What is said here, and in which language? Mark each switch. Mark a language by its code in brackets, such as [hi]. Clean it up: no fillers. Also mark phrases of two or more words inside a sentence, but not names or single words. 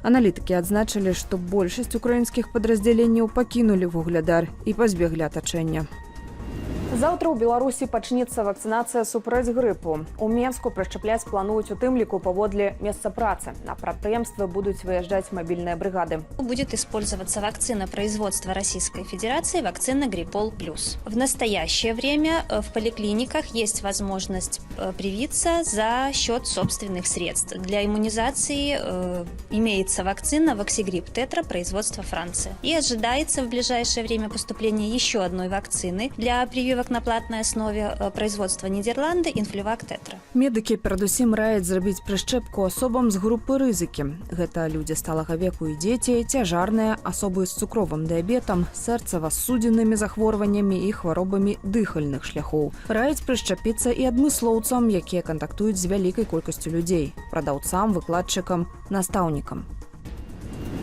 [be] Аналітыкі адзначылі, што большасць украінскіх падраздзяленняў пакінулі Вуглядар і пазбеглі атачэння. Заўтра ў Беларусі пачнецца вакцынацыя супраць грыпу. У Менску прышчапляць плануюць у тым ліку паводле месца працы. На прадпрыемствы будуць выязджаць [ru] мобильные бригады. Будет использоваться вакцина производства Российской Федерации, вакцина Гриппол Плюс. В настоящее время в поликлиниках есть возможность привиться за счет собственных средств. Для иммунизации имеется вакцина Ваксигрипп Тетра производства Франции. И ожидается в ближайшее время поступление еще одной вакцины для прививок на платной основе производства Нидерланды Инфлювак Тетра. [be] Медыкі перадусім раяць зрабіць прышчэпку асобам з групы рызыкі. Гэта людзі сталага веку і дзеці, цяжарныя, асобы з цукровым дыябетам, сэрцава-судзеннымі захворваннямі і хваробамі дыхальных шляхоў. Раяць прышчапіцца і адмыслоўцам, якія кантактуюць з вялікай колькасцю людзей, прадаўцам, выкладчыкам, настаўнікам.